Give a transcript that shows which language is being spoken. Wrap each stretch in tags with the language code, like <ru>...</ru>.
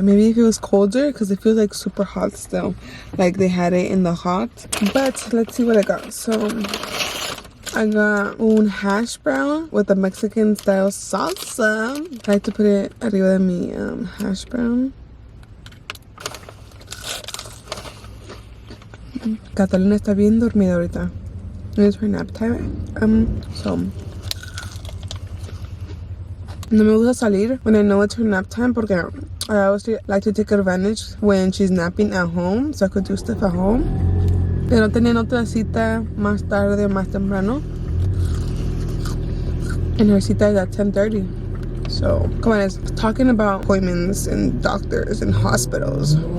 <en>Maybe if it was colder, because it feels like super hot still. Like they had it in the hot. But let's see what I got. So I got un hash brown with a Mexican style salsa. I like to put it</en> <es>arriba de mi</es> <en>hash brown.</en> <es>Catalina está bien dormida ahorita.</es> <en>It's her nap time. So</en> <es>no me gusta salir</es> <en>when I know it's her nap time porque I always like to take advantage when she's napping at home so I could do stuff at home.</en> <es>Pero tenían otra cita más tarde, más temprano.</es> <en>And her cita is at 10:30. So, come on, it's talking about appointments and doctors and hospitals.</en>